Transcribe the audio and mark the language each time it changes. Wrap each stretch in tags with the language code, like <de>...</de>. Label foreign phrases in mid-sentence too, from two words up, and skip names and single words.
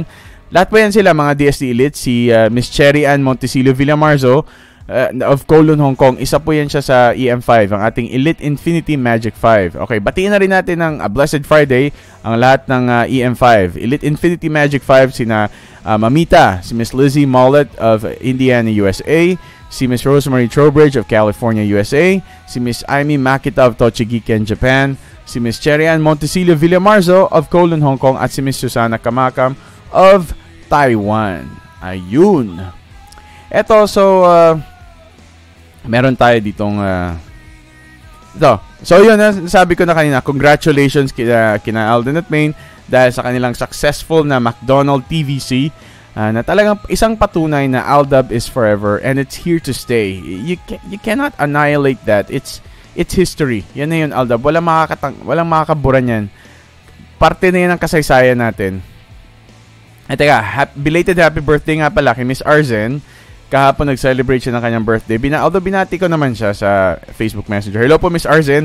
<tl>Lahat po yan sila mga DSD Elite. Si Miss Cherry Ann Montesilio Villamarzo of Kowloon, Hong Kong. Isa po yan siya sa EM5, ang ating Elite Infinity Magic 5. Okay, batiin na rin natin ng</tl> <en>Blessed Friday</en> <tl>ang lahat ng EM5. Elite Infinity Magic 5, sina Mamita, si Miss Lizzie Mollett of Indiana, USA, si Miss Rosemary Trowbridge of California, USA, si Miss Aimee Makita of Tochigi-ken, Japan, si Miss Cherry Ann Montesilio Villamarzo of Kowloon, Hong Kong, at si Miss Susana Kamakam of Taiwan. Ayun. Eto, so, meron tayo ditong, ito. So, yun, sabi ko na kanina, congratulations kina Alden at Maine dahil sa kanilang successful na McDonald TVC na talagang isang patunay na Aldab</tl> <en>is forever and it's here to stay. You cannot annihilate that. It's history.</en> <tl>Yan na yun, Aldab. Walang makakaburan yan. Parte na yan ng kasaysayan natin. At teka,</tl> <en>belated happy birthday</en> <tl>nga pala kay Miss Arzen. Kahapon nag-celebrate siya ng kanyang birthday. Although binati ko naman siya sa Facebook Messenger. Hello po, Miss Arzen.</tl>